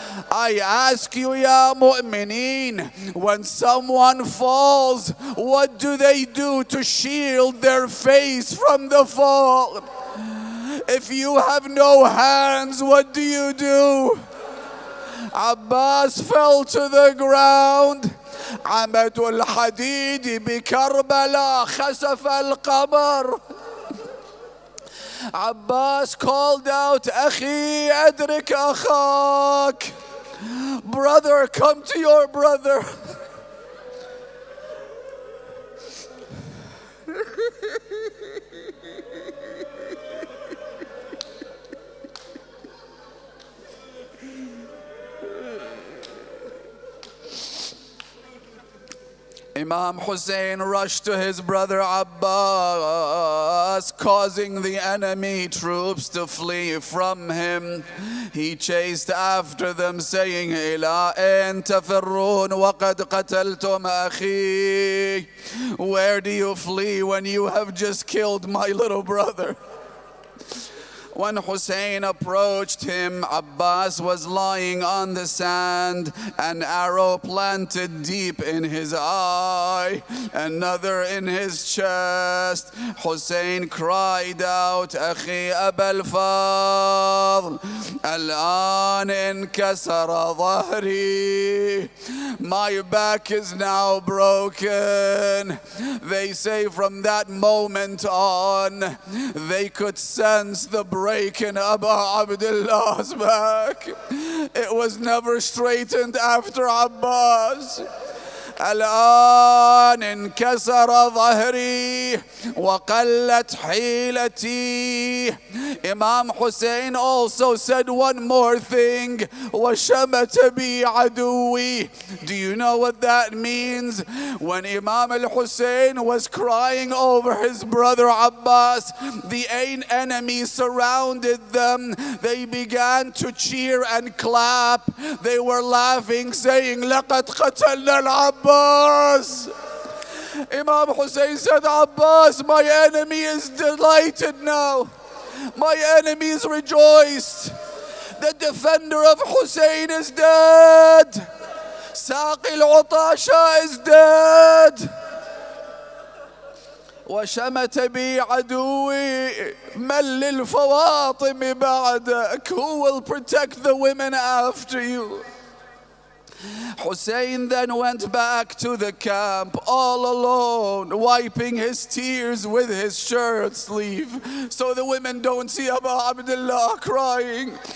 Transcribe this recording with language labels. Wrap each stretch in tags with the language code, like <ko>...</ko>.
<en>I ask you, ya mu'mineen, when someone falls, what do they do to shield their face from the fall? If you have no hands, what do you do? Abbas fell to the ground.</en> <ar>عمد الحديد بكربلاء خسف القمر. Abbas called out, أخي أدرك أخاك.</ar> <en>Brother, come to your brother. Imam Hussain rushed to his brother Abbas, causing the enemy troops to flee from him. He chased after them, saying,</en> <ar>إِلَىٰ أَيْنَ تَفِرُّونَ وَقَدْ قَتَلْتُمْ أَخِي.</ar> <en>Where do you flee when you have just killed my little brother? When Hussein approached him, Abbas was lying on the sand, an arrow planted deep in his eye, another in his chest.</en> <ar>Hussein</ar> <en>cried out,</en> <ar>أخي أبا الفضل الآن انكسر ظهري.</ar> <en>My back is now broken. They say from that moment on, they could sense the break in Abu Abdullah's back. It was never straightened after Abbas.</en> <ar>الآن انكسر ظهري وقلت حيلتي.</ar> <en>Imam Hussain also said one more thing.</en> <ar>وشمت بي عدوي.</ar> <en>Do you know what that means? When Imam al-Hussein was crying over his brother Abbas, the enemy surrounded them. They began to cheer and clap. They were laughing, saying,</en> <ar>لقد قتلنا العباس.</ar> <en>Imam Hussain said, Abbas, my enemy is delighted now. My enemies rejoiced. The defender of Hussein is dead. Saqi al-Utasha is dead.</en> <ar>وشمت بي عدوي من للفواطم بعدك.</ar> <en>Who will protect the women after you? Hussein then went back to the camp all alone, wiping his tears with his shirt sleeve so the women don't see Abu Abdullah crying.</en>